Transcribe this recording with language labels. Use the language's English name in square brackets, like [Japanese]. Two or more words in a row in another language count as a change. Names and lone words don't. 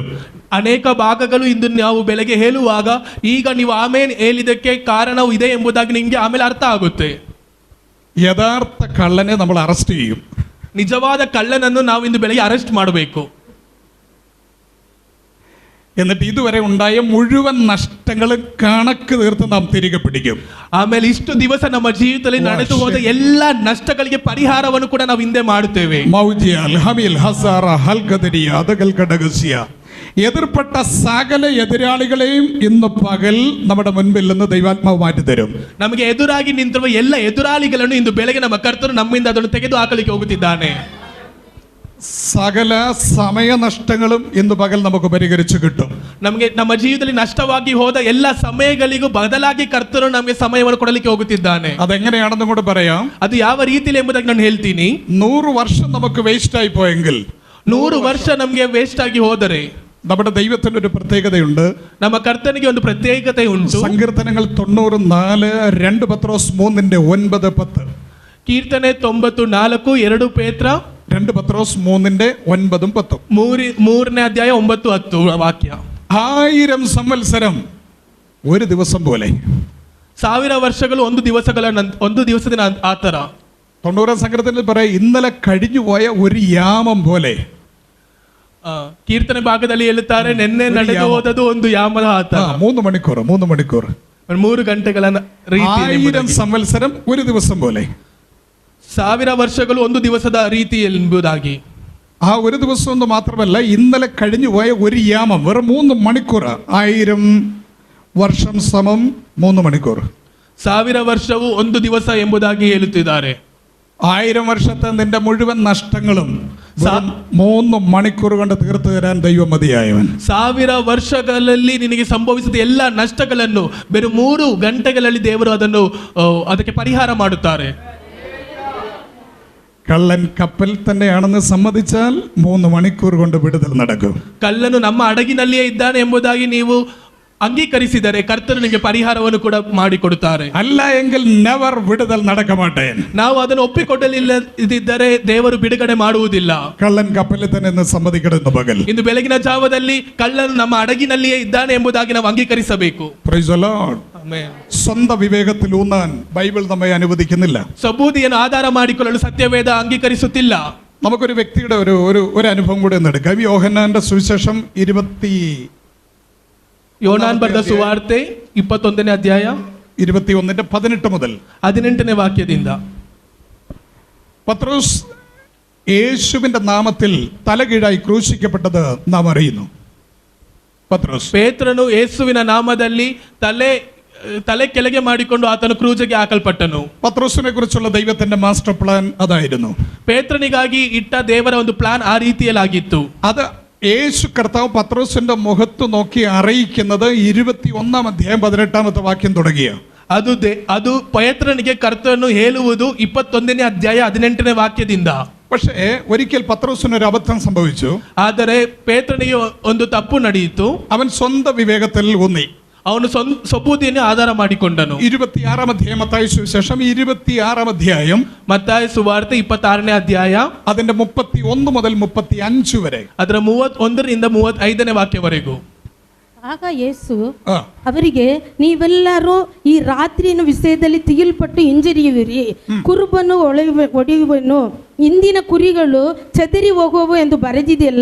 [Kannada] ಅನೇಕ ಭಾಗಗಳು ಇಂದು ನಾವು ಬೆಳಗ್ಗೆ ಹೇಳುವಾಗ ಈಗ ನೀವು ಆಮೇಲೆ ಹೇಳಿದಕ್ಕೆ ಕಾರಣವು ಇದೆ ಎಂಬುದಾಗಿ ನಿಮಗೆ ಆಮೇಲೆ ಅರ್ಥ ಆಗುತ್ತೆ. [Malayalam] യഥാർത്ഥ കള്ളനെ നമ്മൾ അറസ്റ്റ് ചെയ്യും. [Kannada] ನಿಜವಾದ ಕಳ್ಳನನ್ನು ನಾವು ಇಂದು ಬೆಳಗ್ಗೆ ಅರೆಸ್ಟ್ ಮಾಡಬೇಕು. [Malayalam] എന്നിട്ട് ഇതുവരെ ഉണ്ടായ മുഴുവൻ നഷ്ടങ്ങളും കണക്ക് തീർത്ത് നാം തിരികെ പിടിക്കും. [Kannada] ಆಮೇಲೆ ಇಷ್ಟು ದಿವಸ ನಮ್ಮ ಜೀವಿತದಲ್ಲಿ ನಡೆದು ಹೋದ ಎಲ್ಲ ನಷ್ಟಗಳಿಗೆ ಪರಿಹಾರವನ್ನು ಕೂಡ ನಾವು ಹಿಂದೆ ಮಾಡುತ್ತೇವೆ. [Malayalam] എതിർപ്പെട്ട സകല എതിരാളികളെയും ഇന്ന് പകൽ നമ്മുടെ മുൻപിൽ നിന്ന് ദൈവാത്മാവ് മാറ്റി തരും. [Kannada] ನಮಗೆ ಎದುರಾಗಿ ನಿಂತಿರುವ ಎಲ್ಲ ಎದುರಾಳಿಗಳನ್ನು ಇಂದು ಬೆಳಗ್ಗೆ ನಮ್ಮ ಕರ್ತನು ನಮ್ಮಿಂದ ಅದನ್ನು ತೆಗೆದು ಹಾಕಲಿಕ್ಕೆ ಹೋಗುತ್ತಿದ್ದಾನೆ. [Malayalam] സകല സമയനഷ്ടങ്ങളും ഇന്ന് പകൽ നമുക്ക് പരിഹരിച്ചു കിട്ടും. [Kannada] ನಮಗೆ ನಮ್ಮ ಜೀವಿತದಲ್ಲಿ ನಷ್ಟವಾಗಿ ಹೋದ ಎಲ್ಲ ಸಮಯಗಳಿಗೂ ಬದಲಾಗಿ ಕರ್ತನು ನಮಗೆ ಸಮಯವನ್ನು ಕೊಡಲಿಕ್ಕೆ ಹೋಗುತ್ತಿದ್ದಾನೆ. [Malayalam] അതെങ്ങനെയാണെന്നും കൂടെ പറയാം. [Kannada] ಅದು ಯಾವ ರೀತಿಯಲ್ಲಿ ಎಂಬುದಾಗಿ ನಾನು ಹೇಳ್ತೀನಿ. [Malayalam] 100 വർഷം നമുക്ക് വേസ്റ്റ് ആയി പോയെങ്കിൽ, [Kannada] 100 ವರ್ಷ ನಮಗೆ ವೇಸ್ಟ್ ಆಗಿ ಹೋದರೆ, [Malayalam] നമ്മുടെ ദൈവത്തിന് ഒരു പ്രത്യേകതയുണ്ട്. [Kannada] ನಮ್ಮ ಕರ್ತನಿಗೆ ಒಂದು ಪ್ರತ್ಯೇಕತೆ ಉಂಟು. [Malayalam] സങ്കീർത്തനങ്ങൾ 94, 2 പത്രോസ് 3:9, 10. [Kannada] ಕೀರ್ತನೆ 94, 2 ಪೇತ್ರ [Malayalam] 2 പത്രോസ് 3:9, 10. [Kannada] ಮೂರನೇ ಅಧ್ಯಾಯ 9, 10 ವಾಕ್ಯ. [Malayalam] 1000 സംവത്സരം ഒരു ദിവസം പോലെ. [Kannada] 1000 ವರ್ಷಗಳು ಒಂದು ದಿವಸದ ಆ ಥರ. [Malayalam] 90 സങ്കീർത്തനത്തിൽ പറയാം, ഇന്നലെ കഴിഞ്ഞുപോയ ഒരു യാമം പോലെ. [Kannada] ಕೀರ್ತನೆ ಭಾಗದಲ್ಲಿ ಹೇಳುತ್ತಾರೆ, ನಿನ್ನೆ ನಡೆದು ಹೋದದು ಒಂದು ಯಾಮದ ಆ ಥರ. [Malayalam] 3 മണിക്കൂർ [Kannada] 3 ಗಂಟೆಗಳ ರೀತಿ. [Malayalam] 1000 സംവത്സരം ഒരു ദിവസം പോലെ. [Kannada] 1000 ವರ್ಷಗಳು ಒಂದು ದಿವಸದ ರೀತಿ ಎಂಬುದಾಗಿ. [Malayalam] ആ ഒരു ദിവസം ഒന്ന് മാത്രമല്ല, ഇന്നലെ കഴിഞ്ഞുപോയ ഒരു യാമം വെറും 3 മണിക്കൂർ. 1000 വർഷം സമം 3 മണിക്കൂർ. [Kannada] 1000 ವರ್ಷವು ಒಂದು ದಿವಸ ಎಂಬುದಾಗಿ ಹೇಳುತ್ತಿದ್ದಾರೆ. [Malayalam] 1000 വർഷത്തെ നിന്റെ മുഴുവൻ നഷ്ടങ്ങളും 3 മണിക്കൂർ കൊണ്ട് തീർത്തു തരാൻ ദൈവം മതിയായവൻ. [Kannada] 1000 ವರ್ಷಗಳಲ್ಲಿ ನಿನಗೆ ಸಂಭವಿಸಿದ ಎಲ್ಲ ನಷ್ಟಗಳನ್ನು ಬೇರೆ 3 ಗಂಟೆಗಳಲ್ಲಿ ದೇವರು ಅದಕ್ಕೆ ಪರಿಹಾರ ಮಾಡುತ್ತಾರೆ. [Malayalam] കള്ളൻ കപ്പൽ തന്നെയാണെന്ന് സമ്മതിച്ചാൽ 3 മണിക്കൂർ കൊണ്ട് വിടുതൽ നടക്കും. [Kannada] ಕಳ್ಳನು ನಮ್ಮ ಹಡಗಿನಲ್ಲಿಯೇ ಇದ್ದಾನೆ ಎಂಬುದಾಗಿ ನೀವು ಅಂಗೀಕರಿಸಿದರೆ ಕರ್ತನು ನಿಮಗೆ ಪರಿಹಾರವನ್ನು ಕೂಡ ಮಾಡಿಕೊಡುತ್ತಾರೆ. [Malayalam] അല്ല എങ്കിൽ ನೆವರ್ വിടുതൽ നടക്കമാട്ടേ. [Kannada] ನಾವು ಅದನ್ನು ಒಪ್ಪಿಕೊಳ್ಳಲಿಲ್ಲದಿದ್ದರೆ ದೇವರು ಬಿಡುಗಡೆ ಮಾಡುವುದಿಲ್ಲ. [Malayalam] കള്ളൻ കപ്പലിൽ തന്നെ എന്ന് സമ്മതിക്കണം. പകൽ [Kannada] ಇಂದು ಬೆಳಗಿನ ಜಾವದಲ್ಲಿ ಕಳ್ಳನು ನಮ್ಮ ಹಡಗಿನಲ್ಲಿಯೇ ಇದ್ದಾನೆ ಎಂಬುದಾಗಿ ನಾವು ಅಂಗೀಕರಿಸಬೇಕು. [English] praise the Lord. [Kannada] ಆಮೆನ್. [Malayalam] സ്വന്തം വിവേകത്തിൽ ഊന്നാൻ ബൈബിൾ നമ്മെ അനുവദിക്കുന്നില്ല. [Kannada] ಸಬೂದಿಯನ್ನು ಆಧಾರ ಮಾಡಿಕೊಳ್ಳಲು ಸತ್ಯವೇದ ಅಂಗೀಕರಿಸುತ್ತಿಲ್ಲ. [Malayalam] നമുക്കൊരു വ്യക്തിയുടെ ഒരു അനുഭവം കൂടെ ഒന്ന് എടുക്കാം. യോഹന്നാന്റെ സുവിശേഷം 20 [Kannada] ಯೋನಾನ್ ಬರೆದ ಸುವಾರ್ತೆ 21ನೇ ಅಧ್ಯಾಯ [Malayalam] 21:18 മുതൽ [Kannada] 18ನೇ ವಾಕ್ಯದಿಂದ. [Malayalam] പത്രോസ് യേശുവിന്റെ നാമത്തിൽ തലകീഴായി ക്രൂശിക്കപ്പെട്ടത് നാം അറിയുന്നു. പത്രോസ് [Kannada] ಪೇತ್ರನು ಯೇಸುವಿನ ನಾಮದಲ್ಲಿ ತಲೆ ಕೆಳಗೆ ಮಾಡಿಕೊಂಡು ಆತನು ಕ್ರೂಜಿಗೆ ಹಾಕಲ್ಪಟ್ಟನು. [Malayalam] പത്രോസിനെ കുറിച്ചുള്ള ദൈവത്തിന്റെ [English] master plan [Malayalam] അതായിരുന്നു. [Kannada] ಪೇತ್ರನಿಗಾಗಿ ಇಟ್ಟ ದೇವರ ಒಂದು ಪ್ಲಾನ್ ಆ ರೀತಿಯಲ್ಲಾಗಿತ್ತು. [Malayalam] അത് യേശു കർത്താവ് പത്രോസിന്റെ മുഖത്ത് നോക്കി അറിയിക്കുന്നത് 21 അധ്യായം 18 വാക്യം തുടങ്ങിയ. [Kannada] ಅದು ಪೇತ್ರನಿಗೆ ಕರ್ತನು ಹೇಳುವುದು 21ನೇ ಅಧ್ಯಾಯ 18ನೇ ವಾಕ್ಯದಿಂದ. [Malayalam] പക്ഷേ ഒരിക്കൽ പത്രോസിനൊരു അബദ്ധം സംഭവിച്ചു. [Kannada] ಆದರೆ ಪೇತ್ರನಿಗೆ ಒಂದು ತಪ್ಪು ನಡೆಯಿತು. [Malayalam] അവൻ സ്വന്തം വിവേകത്തിൽ ഊന്നി. [Kannada] ಅವನು ಸಬೂದಿಯನ್ನು ಆಧಾರ ಮಾಡಿಕೊಂಡನು. [Malayalam] 26 അധ്യായം മത്തായി സുവിശേഷം 26 അധ്യായം [Kannada] ಮತ್ತಾಯ ಸುವಾರ್ತೆ 26ನೇ ಅಧ್ಯಾಯ [Malayalam] അതിന്റെ 31 മുതൽ 35 വരെ. [Kannada] ಅದರ 31ರಿಂದ 35ನೇ ವಾಕ್ಯವರೆಗೂ. ಆಗ ಯೇಸು ಅವರಿಗೆ, ನೀವೆಲ್ಲರೂ ಈ ರಾತ್ರಿಯ ವಿಷಯದಲ್ಲಿ ತಿಗಿಲ್ಪಟ್ಟು ಹಿಂಜರಿಯುವಿರಿ. ಕುರುಬನು ಒಡೆಯುವನು, ಇಂದಿನ ಕುರಿಗಳು ಚದರಿ ಹೋಗುವವು ಎಂದು ಬರೆದಿದೆಯಲ್ಲ.